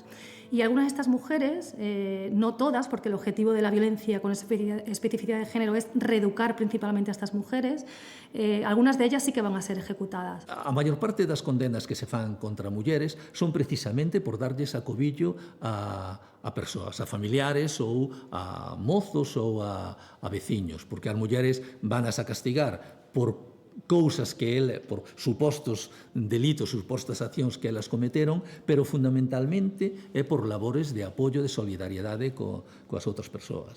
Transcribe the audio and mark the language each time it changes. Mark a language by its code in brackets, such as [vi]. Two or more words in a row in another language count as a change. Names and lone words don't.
[es] Y algunas de estas mujeres, no todas, porque el objetivo de la violencia con especificidad de género es reeducar principalmente a estas mujeres, algunas de ellas sí que van a ser ejecutadas. [gl] A maior parte das condenas que se fan contra mulleres son precisamente por darlles acobillo a persoas, a familiares ou a mozos ou a veciños, porque as mulleres vanas a castigar por cousas que por supostos delitos, supostas accións que elas cometeron, pero fundamentalmente é por labores de apoio, de solidariedade coas outras persoas.